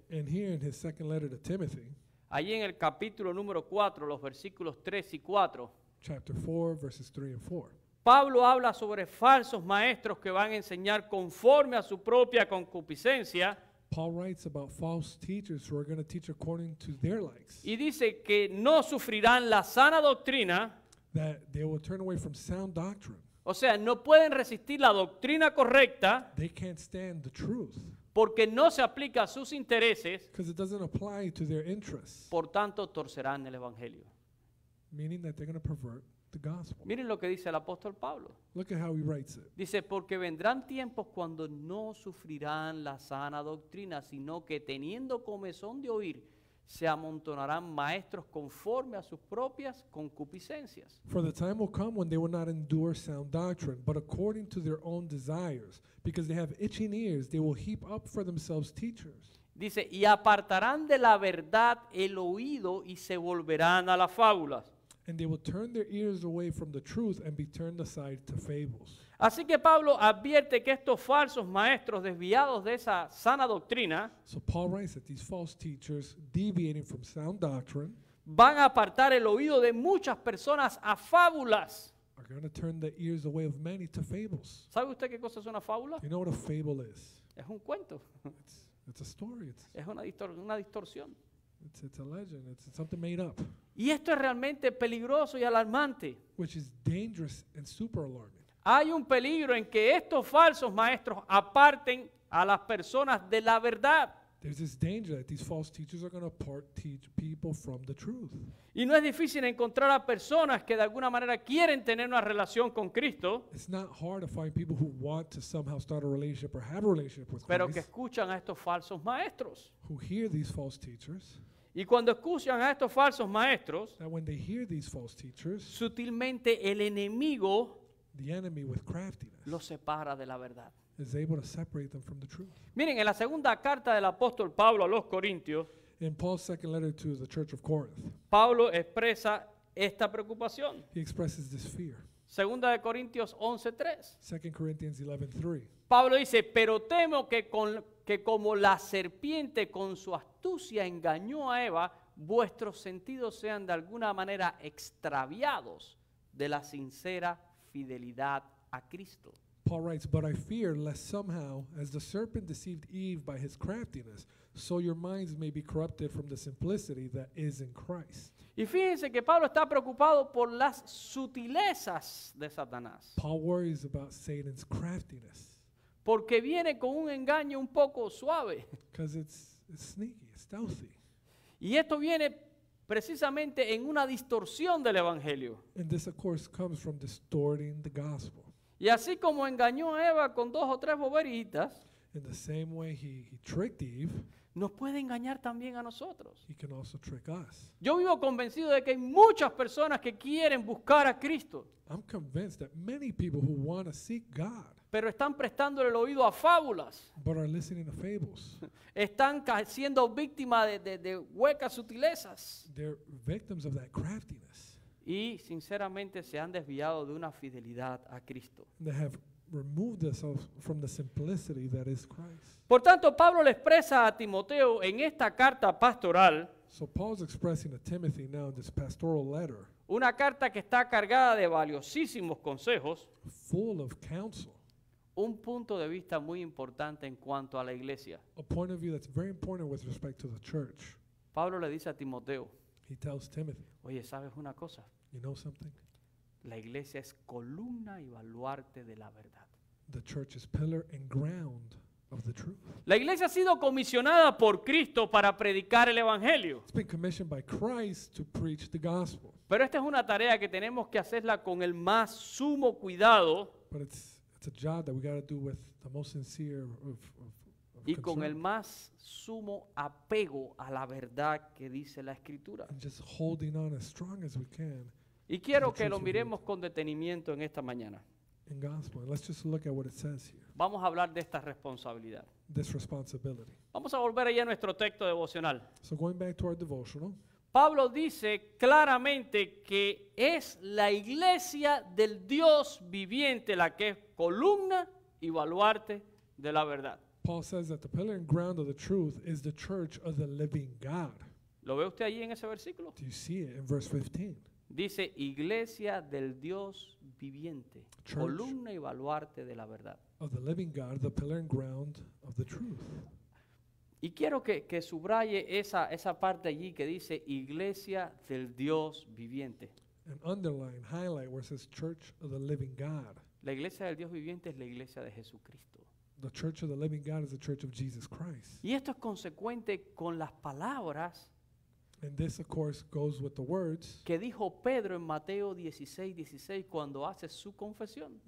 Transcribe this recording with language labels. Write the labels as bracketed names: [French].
[English] And here in his second letter to Timothy, [Spanish] allí en el capítulo número 4, los versículos 3 y 4, [English] chapter 4, verses 3 and 4, [Spanish] Pablo habla sobre falsos maestros que van a enseñar conforme a su propia concupiscencia [English] Paul writes about false teachers who are going to teach according to their likes, [Spanish] y dice que no sufrirán la sana doctrina, [English] that they will turn away from sound doctrine. [Spanish] o sea, no pueden resistir la doctrina correcta [English] They can't stand the truth [Spanish] porque no se aplica a sus intereses, [English] because it doesn't apply to their interests, [Spanish] por tanto torcerán el evangelio. [English] meaning that they're going to pervert the gospel. [Spanish] Miren lo que dice el apóstol Pablo. [English] Look at how he writes it. [Spanish] Dice, porque vendrán tiempos cuando no sufrirán la sana doctrina, sino que teniendo comezón de oír, se amontonarán maestros conforme a sus propias concupiscencias. [English] For the time will come when they will not endure sound doctrine, but according to their own desires, because they have itching ears, they will heap up for themselves teachers. [Spanish] Dice, y apartarán de la verdad el oído y se volverán a las fábulas. [English] And they will turn their ears away from the truth and be turned aside to fables. [Spanish] Así que Pablo advierte que estos falsos maestros desviados de esa sana doctrina [English] So Paul writes that these false teachers, deviating from sound doctrine, [Spanish] van a apartar el oído de muchas personas a fábulas. [English] are going to turn the ears away of many to fables. [Spanish] ¿Sabe usted qué cosa es una fábula? [English] Do you know what a fable is? [Spanish] Es un cuento, [English] It's a story. [Spanish] es una distorsión. [English] It's a legend. It's something made up, [Spanish] Y esto es realmente peligroso y alarmante. [English] which is dangerous and super alarming. [Spanish] Hay un peligro en que estos falsos maestros aparten a las personas de la verdad. [English] There's this danger that these false teachers are going to teach people from the truth. [Spanish] Y no es difícil encontrar a personas que de alguna manera quieren tener una relación con Cristo, [English] It's not hard to find people who want to somehow start a relationship or have a relationship with [Spanish] pero que [English] Christ, [Spanish] escuchan a estos falsos maestros. [English] who hear these false teachers, [Spanish] Y cuando escuchan a estos falsos maestros, [English] that when they hear these false teachers, [Spanish] sutilmente el enemigo [English] the enemy with craftiness [Spanish] los separa de la verdad. [English] is able to separate them from the truth. [Spanish] Miren, en la segunda carta del apóstol Pablo a los Corintios, [English] In Paul's second letter to the church of Corinth, [Spanish] Pablo expresa esta preocupación. [English] he expresses this fear. [Spanish] Segunda de Corintios 11:3. [English] 2 Corinthians 11:3. [Spanish] Pablo dice, pero temo que como la serpiente con su astucia engañó a Eva, vuestros sentidos sean de alguna manera extraviados de la sincera fidelidad a Cristo. [English] Paul writes, "But I fear lest somehow, as the serpent deceived Eve by his craftiness, so your minds may be corrupted from the simplicity that is in Christ." [Spanish] Y fíjense que Pablo está preocupado por las sutilezas de Satanás, [English] Paul worries about Satan's craftiness [Spanish] porque viene con un engaño un poco suave. [English] because it's sneaky, it's stealthy. [Spanish] Y esto viene precisamente en una distorsión del Evangelio. [English] And this, of course, comes from distorting the gospel. [Spanish] Y así como engañó a Eva con 2 o 3 boberitas, [English] In the same way he tricked Eve, [Spanish] nos puede engañar también a nosotros. [English] he can also trick us. [Spanish] Yo vivo convencido de que hay muchas personas que quieren buscar a Cristo, [English] I'm convinced that many people who want to seek God [Spanish] pero están prestando el oído a fábulas. [English] but are listening to fables. [Spanish] Están siendo víctimas de huecas sutilezas. [English] They're victims of that craftiness. [Spanish] Y sinceramente se han desviado de una fidelidad a Cristo. [English] They have removed themselves from the simplicity that is Christ. [Spanish] Por tanto, Pablo le expresa a Timoteo en esta carta pastoral, [English] So Paul's expressing to Timothy now in this pastoral letter, [Spanish] una carta que está cargada de valiosísimos consejos, [English] full of counsel, [Spanish] un punto de vista muy importante en cuanto a la iglesia. [English] a point of view that's very important with respect to the church. [Spanish] Pablo le dice a Timoteo, [English] He tells Timothy, [Spanish] oye, ¿sabes una cosa? [English] you know something? [Spanish] La iglesia es columna y baluarte de la verdad. [English] The church is pillar and ground of the truth. [Spanish] La iglesia ha sido comisionada por Cristo para predicar el Evangelio. [English] It's been commissioned by Christ to preach the gospel. [Spanish] Pero esta es una tarea que tenemos que hacerla con el más sumo cuidado [English] But it's a job that we got to do with the most sincere of [Spanish] y con el [English] concern. [Spanish] más sumo apego a la verdad que dice la Escritura. [English] And just holding on as strong as we can [Spanish] Y quiero [English] The [Spanish] que lo [English] truth of [Spanish] miremos con detenimiento en esta mañana. [English] in gospel. And let's just look at what it says here. [Spanish] Vamos a hablar de esta responsabilidad. [English] This responsibility. [Spanish] Vamos a volver allá a nuestro texto devocional. [English] So going back to our devotional, [Spanish] Pablo dice claramente que es la iglesia del Dios viviente la que es columna y baluarte de la verdad. [English] Paul says that the pillar and ground of the truth is the church of the living God. [Spanish] ¿Lo ve usted allí en ese versículo? [English] Do you see it in verse 15? [Spanish] Dice iglesia del Dios viviente, [English] Church. [Spanish] columna y baluarte de la verdad. [English] Of the living God, the pillar and ground of the truth. [Spanish] Y quiero que subraye esa parte allí que dice iglesia del Dios viviente. [English] And underline, highlight where it says church of the living God. [Spanish] La iglesia del Dios viviente es la iglesia de Jesucristo. [English] The church of the living God is the church of Jesus Christ. [Spanish] Y esto es consecuente con las palabras [English] And this, of course, goes with the words [Spanish] que dijo Pedro en Mateo 16:16 cuando hace su confesión.